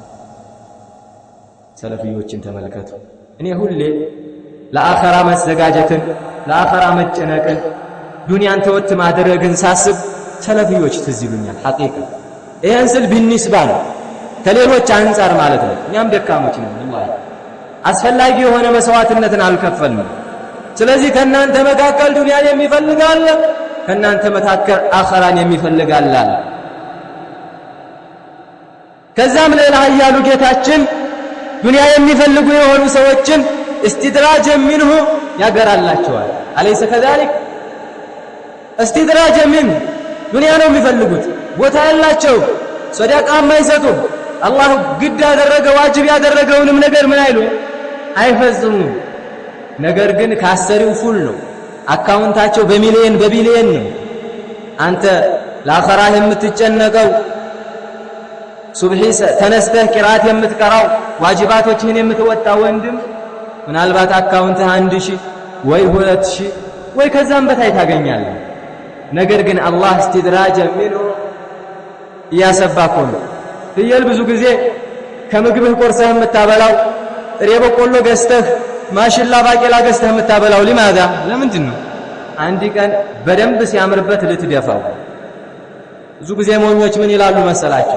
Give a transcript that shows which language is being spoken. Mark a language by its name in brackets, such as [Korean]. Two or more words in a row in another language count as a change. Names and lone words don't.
[Amharic] ሰለፊዮችን ተመልከቱ። እኔ ሁሌ ለአኺራ መዘጋጀትን ለአኺራ መጨነቅን ዱንያን ተወት ማድረግን ሳስብ ሰለፊዮች ትዝ ይሉኛል። ሐቂቃ ይሄን ስል ቢንስባ ነው ከሌሎች አንፃር ማለት ነው። እኛም ደካሞች ነን ወላሂ አስፈላጊ የሆነ መስዋዕትነትን አልከፈልንም። ስለዚህ ከእናንተ መካከል ዱንያን የሚፈልጋል ከእናንተ መካከል አኺራን የሚፈልጋል አለ። ከዛም ሌላ ያሉ ጌታችን ዱንያ የሚፈልጉ የሆኑ ሰዎችን [Arabic] استدراج منه [Amharic] ያገራላቸዋል። [Arabic] أليس كذلك استدراج من [Amharic] ዱንያ ነው የሚፈልጉት። ቦታ ያላቸው ሰደቃ የማይሰጡ አላህ ግድ ያደረገ ዋጅብ ያደረገውንም ነገር ምን አይሉ አይፈጽሙም። ነገር ግን ካሰሪው ፉል ነው። አካውንታቸው በሚሊየን በቢሊየን ነው። አንተ ለአኺራህ የምትጨነቀው ሱብሂ ተነስተህ ቂራት የምትቀራው ዋጅባቶችህን የምትወጣ ወንድም ምናልባት አካውንትህ 1000 ወይ 2000 ወይ ከዛም በታይ ታገኛለህ። ነገር ግን አላህ [Arabic] استدراج منه [Amharic] እያሰባኮ ነው። ፍየል ብዙ ጊዜ ከምግብህ ቆርሰህ የምታበላው ጥሬ በቆሎ ገዝተህ ማሽላ ባቄላ ገዝተህ የምታበላው لماذا ለምንድን ነው? አንድ ቀን በደንብ ሲያምርበት ልትደፋው። ብዙ ጊዜ ሞኞች ምን ይላሉ መሰላቸው?